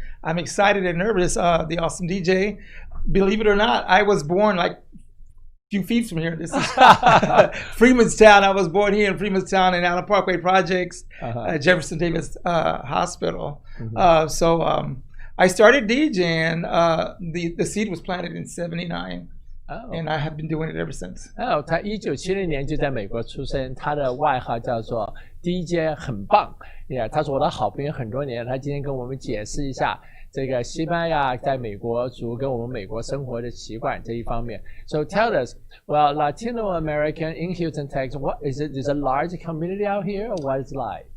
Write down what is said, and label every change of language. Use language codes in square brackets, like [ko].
[en] I'm excited and nervous, the Awesome DJ. Believe it or not, I was born like few feet from here. This is Freemanstown. I was born here in Freemanstown in Allen Parkway Projects, Jefferson Davis Hospital. Mm-hmm. I started DJing. The seed was planted in '79, and I have been doing it ever since. [zh] 他1970年就在美国出生，他的外号叫做 DJ 很棒。他是我的好朋友很多年，他今天跟我们解释一下这个西班牙在美国族跟我们美国生活的习惯这一方面。 [en] So tell us, well, Latino American in Houston, Texas, what is it? Is a large community out here, or what is it like?